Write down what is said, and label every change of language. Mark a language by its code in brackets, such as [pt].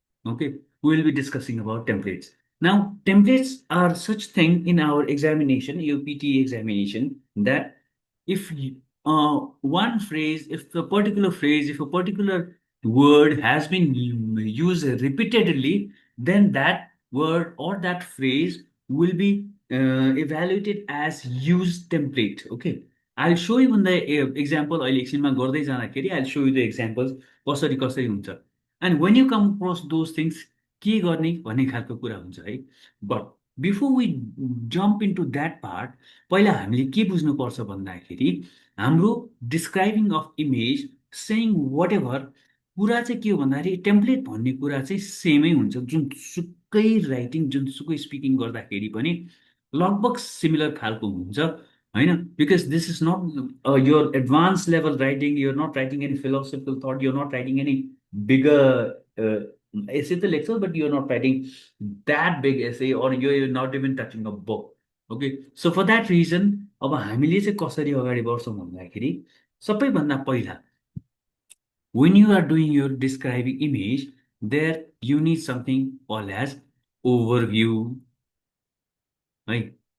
[en] Okay, we will be discussing about templates. Now, templates are such thing in our examination, UPT examination, that if one phrase, if a particular word has been used repeatedly, then that word or that phrase will be evaluated as used template. Okay, I'll show you in the example. [ne] अहिले एकछिनमा गर्दै जाँदाखेरि [en] I'll show you the examples [ne] कसरी कसरी हुन्छ. [en] And when you come across those things, [ne] के गर्ने भन्ने खालको कुरा हुन्छ है. [en] But before we jump into that part, [ne] पहिला हामीले के बुझ्नुपर्छ भन्दाखेरि हाम्रो describing of image सेङ what ever कुरा चाहिँ के हो भन्दाखेरि टेम्प्लेट भन्ने कुरा चाहिँ सेमै हुन्छ. जुनसुकै राइटिङ जुनसुकै स्पिकिङ गर्दाखेरि पनि लगभग सिमिलर खालको हुन्छ होइन. [en] because this is not your advanced level writing, you're not writing any philosophical thought, you're not writing any bigger essay [ne] त लेख्छौ, [en] but you're not writing that big essay, or you're not even touching a book. Okay, so for that reason, [ne] अब हामीले चाहिँ कसरी अगाडि बढ्छौँ भन्दाखेरि सबैभन्दा पहिला [en] when you are doing your describing image, there you need something called as overview, right?